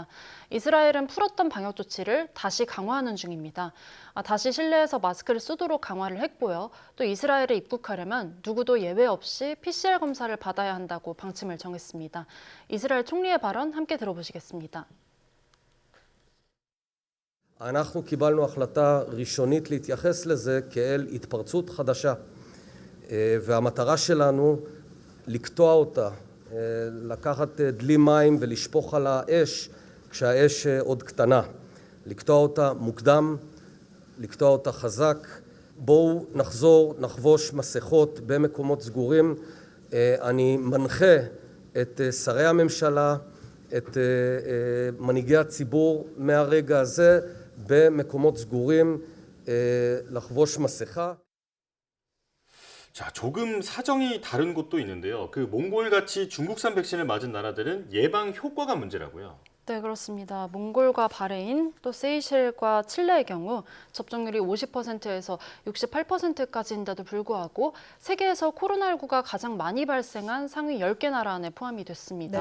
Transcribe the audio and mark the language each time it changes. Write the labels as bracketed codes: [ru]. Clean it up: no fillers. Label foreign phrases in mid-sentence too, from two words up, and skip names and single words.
[ko] 이스라엘은 풀었던 방역 조치를 다시 강화하는 중입니다. 다시 실내에서 마스크를 쓰도록 강화를 했고요. 또 이스라엘에 입국하려면 누구도 예외 없이 PCR 검사를 받아야 한다고 방침을 정했습니다. 이스라엘 총리의 발언 함께 들어보시겠습니다. [he] אנחנו קיבלנו החלטה ראשונית להתייחס לזה כאל התפרצות חדשה, והמטרה שלנו לקטוע אותה, לקחת דלי מים ולשפוך על האש כשהאש עוד קטנה, לקטוע אותה מוקדם, לקטוע אותה חזק. בואו נחזור, נחבוש מסכות במקומות סגורים. אני מנחה את שרי הממשלה, את מנהיגי הציבור מהרגע הזה במקומות סגורים לחבוש מסכה. [ko] 자, 조금 사정이 다른 곳도 있는데요. 그 몽골같이 중국산 백신을 맞은 나라들은 예방 효과가 문제라고요. 네, 그렇습니다. 몽골과 바레인, 또 세이셸과 칠레의 경우 접종률이 50%에서 68%까지인데도 불구하고 세계에서 코로나19가 가장 많이 발생한 상위 10개 나라 안에 포함이 됐습니다.